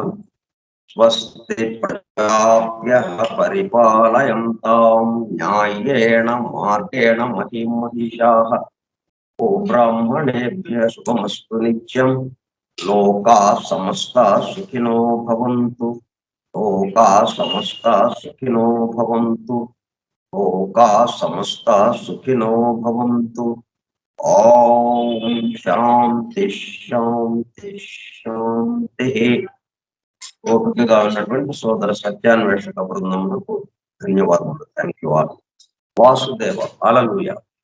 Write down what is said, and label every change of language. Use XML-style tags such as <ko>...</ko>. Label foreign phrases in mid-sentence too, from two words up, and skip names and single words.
<sa>स्वस्ति प्रजाभ्यः परिपालयंतां न्यायेण मार्गेण महिं महिषाः. ओ ब्राह्मणेभ्यः शुभमस्तु नित्यं. लोकाः समस्ताः सुखिनो भवंतु. लोकाः समस्ताः सुखिनो भवंतु. लोकाः समस्ताः सुखिनो भवंतु. ओं शांति शांति शांति.</sa> <te>ఓపికగా ఉన్నటువంటి సోదర సత్యాన్వేషక బృందములకు ధన్యవాదములు.</te> <en>thank you all. వాసుదేవ. హల్లెలూయా.</en>